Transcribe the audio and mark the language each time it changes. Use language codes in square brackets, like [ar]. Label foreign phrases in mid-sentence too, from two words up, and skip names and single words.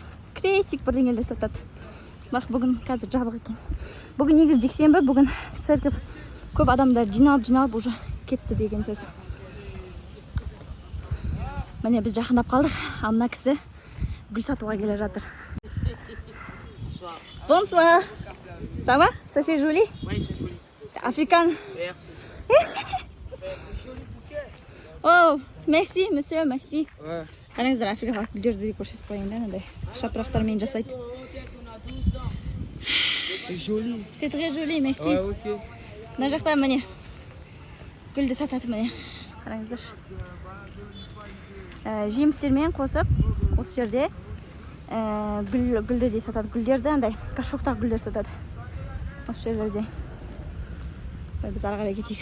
[kk] Крестик бірдеңелер сатады. Бірақ бүгін қазір жабық екен. Бүгін негізі жексенбі, бүгін церковь көп адамдар жиналып уже кетті деген сөз. Міне біз жақындап қалдық. Ал мына кісі гүл сатуға келе жатыр. [fr] Bonsoir. Ça va? Ça c'est joli? Oui, c'est joli. C'est africain. Merci. Oh, merci, monsieur, merci. Ouais. [kk] Қараңыздар, африкалық гүлдерді көрсетіп қойын да, мынандай шапырақтармен жасайды. [fr] C'est joli. C'est très joli, merci. Ouais, ok. [kk] Мына жақта міне гүлді сатады міне. Қараңыздар. Жемістермен қосып осы жерде гүлді де сатады. Гүлдерді андай кашоқтақ гүлдер сатады. Осы жерлерде. Біз ары қарай кетейік.